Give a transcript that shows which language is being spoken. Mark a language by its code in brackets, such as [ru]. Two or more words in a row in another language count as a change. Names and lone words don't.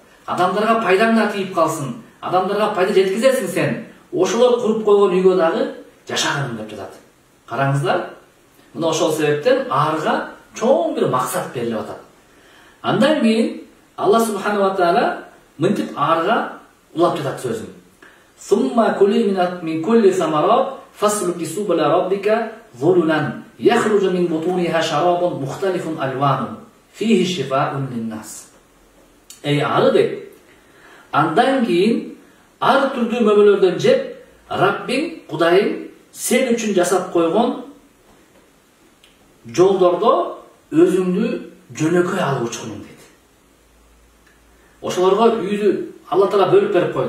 [ky] Адамдарга пайдаң тийип калсын, адамдарга пайда жеткизесиң сен. Ошолор куруп койгон үйгө дагы жашагын деп жатат. Караңыздар, мына ошол себептен арыга чоң бир максат берилип атат. Андан кийин [ar] الله سبحانه وتعالى [ky] мынтип арыга улап жатат сөзүн. [ar] ثم كلي من كل الثمرات فاسلكي سبل ربك ذللا يخرج من بطونها شراب مختلف ألوانه فيه شفاء للناس. [ky] Ey arı deyip, andan kийин ар түрдүү мөмөлөрдөн жеп, Раббиң, Кудайың сен үчүн жасап койгон жолдордо өзүңдү жөнөкөй алып учкунуң дейт. Ошолорго үйдү Алла Таала бөлүп берип койду.